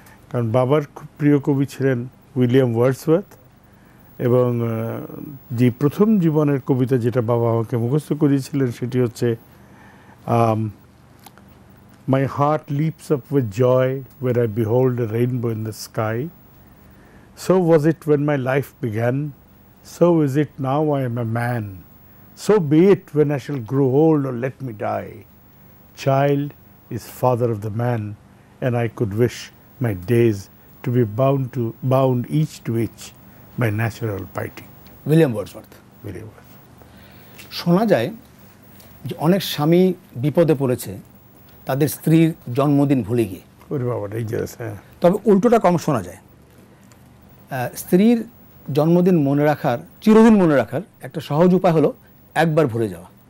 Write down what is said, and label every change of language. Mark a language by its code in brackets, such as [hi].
[bn] কারণ বাবার খুব প্রিয় কবি ছিলেন উইলিয়াম ওয়ার্ডসওয়ার্থ, এবং যে প্রথম জীবনের কবিতা যেটা বাবা আমাকে মুখস্থ করিয়েছিলেন সেটি হচ্ছে [en] My heart leaps up with joy when I behold a rainbow in the sky. So was it when my life began, so is it now I am a man. So be it when I shall grow old or let me die. Child is father of the man, and I could wish my days to be bound each to each by natural piety. [bn] William Wordsworth. শোনা যায় যে অনেক স্বামী বিপদে পড়েছে তাদের স্ত্রীর জন্মদিন ভুলে গিয়ে। হ্যাঁ, তবে উল্টোটা কম শোনা যায়, স্ত্রীর জন্মদিন মনে রাখার, চিরদিন মনে রাখার একটা সহজ উপায় হলো একবার ভুলে যাওয়া।